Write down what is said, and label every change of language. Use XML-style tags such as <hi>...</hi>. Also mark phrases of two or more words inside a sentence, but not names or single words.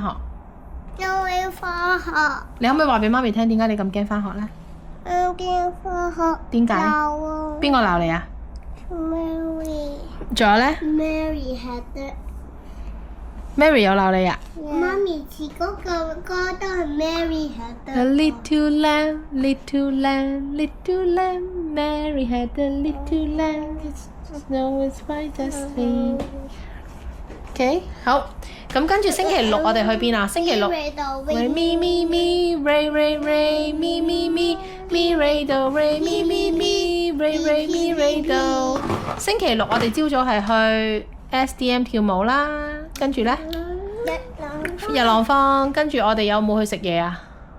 <yue>因為翻學。你可唔可以話俾媽咪聽點解你咁驚翻學咧？我驚翻學。點解？鬧啊！邊個鬧你啊 Mary。仲有咧</yue> <en>Mary had the。</en> <yue>？Mary 有鬧你啊？媽咪似嗰個歌都係</yue> <en>Mary had A little lamb, little lamb, little lamb, Mary had a little lamb, snow is white as snow.</en> <yue>OK， 好。咁跟住星期六我哋去邊啊？星期六。咪咪咪咪 ，Ray Ray Ray，咪咪咪咪 Ray do Ray 咪咪咪 Ray Ray 咪 Ray do。星期六我哋朝早係去 SDM 跳舞啦，跟住咧日朗坊，跟住我哋有冇去食嘢啊？</yue>